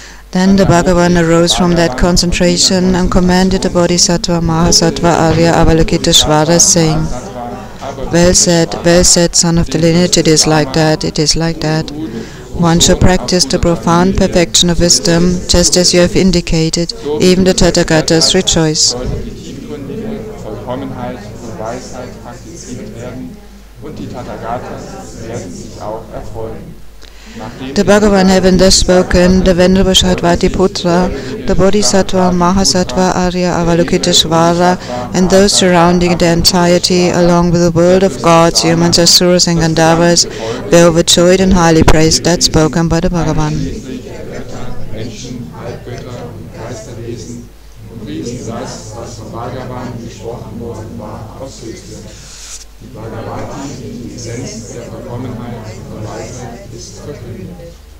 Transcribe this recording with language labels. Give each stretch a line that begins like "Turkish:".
English: Then the Bhagavan arose from that concentration and commanded the Bodhisattva, Mahasattva, Arya, Avalokiteshvara, saying, Well said, son of the lineage, it is like that, it is like that. One should practice the profound perfection of wisdom, just as you have indicated. Even the Tathagatas rejoice.
German: sollte die tiefgründige Vollkommenheit und Weisheit praktiziert werden und die Tathagatas werden sich auch erfreuen.
English: The Bhagavan having thus spoken, the Venerable Shatvatiputra, the Bodhisattva, Mahasattva, Arya, Avalokiteshvara, and those surrounding the entirety, along with the world of gods, humans, asuras, and Gandharvas, were overjoyed and highly praised that spoken by the Bhagavan.
German: Menschen, Halbgötter und Geisterwesen und priesen das, was vom Bhagavan gesprochen worden war, aufs Höchste. Die Bhagavati, die Essenz der Vollkommenheit und Weisheit, ist verkündet.